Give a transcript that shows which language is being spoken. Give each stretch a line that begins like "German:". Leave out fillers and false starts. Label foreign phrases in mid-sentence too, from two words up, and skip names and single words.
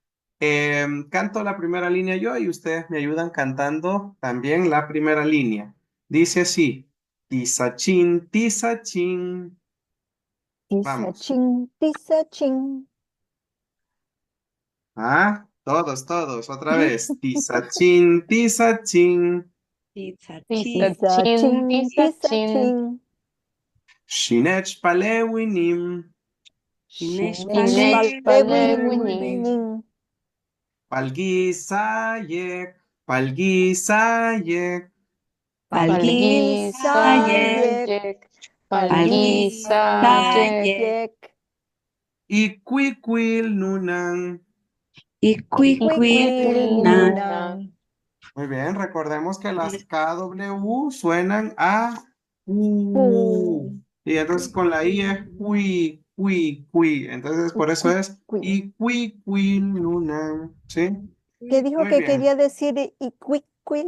Spanish: Canto la primera línea yo y ustedes me ayudan cantando también la primera línea. Dice así,
Pipil: tisachín, tisachín.
Spanish: Vamos.
Pipil: Tisachín, tisachín.
Spanish: Ah, todos, otra vez.
Pipil: Tisachín, tisachín. Pizza chin, Tisachín, pizza chin, tisachín. Shinech palewinim. Nishpal Nishpal Palewinin. Pewinin. Palgisayek, palgisayek. Palgisayek. Palgisayek. Palgisayek. Palgisayek. Iquiquil nunan. Iquiquil nunan.
Spanish: Muy bien, recordemos que las KW suenan a U. Y entonces con la I es qui. Entonces por eso es
Pipil: iquiquil nunan.
Spanish: ¿Sí? ¿Qué dijo Muy que bien. quería decir iquiquil?